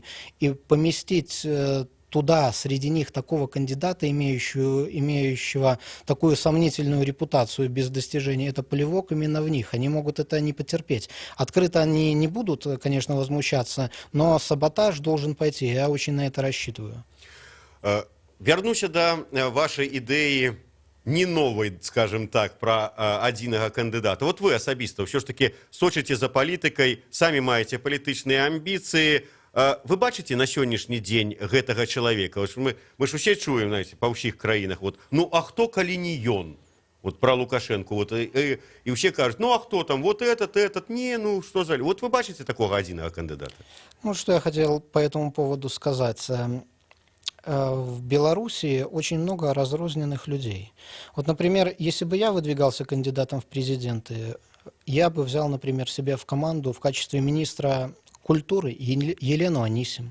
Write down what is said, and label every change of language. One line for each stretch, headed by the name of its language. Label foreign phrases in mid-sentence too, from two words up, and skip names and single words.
Russian: И поместить туда, среди них, такого кандидата, имеющего такую сомнительную репутацию без достижений, это плевок именно в них. Они могут это не потерпеть. Открыто они не будут, конечно, возмущаться, но саботаж должен пойти. Я очень на это рассчитываю.
Belarusian: Вярнуся до вашай ідэі не новай,
Russian: скажем так,
Belarusian: пра адзінага кандыдата. Вот вы асабіста ўсё ж таки сочыце за палітыкай, самі маеце палітычныя амбіцыі. Вы бачыце на сённяшні дзень гэтага чалавека? Мы ж усе чуем, знаете, па ўсіх краінах. Вот, ну а хто калі не ён?
Russian: Вот про Лукашенко. Вот, и все кажут, ну а кто там? Вот этот. Не, ну что за... Вот вы
Belarusian: бачыце такого адзінага кандыдата?
Russian: Ну, что я хотел по этому поводу сказать. В Белоруссии очень много разрозненных людей. Вот, например, если бы я выдвигался кандидатом в президенты, я бы взял, например, себе в команду в качестве министра культуры Елену Анисим.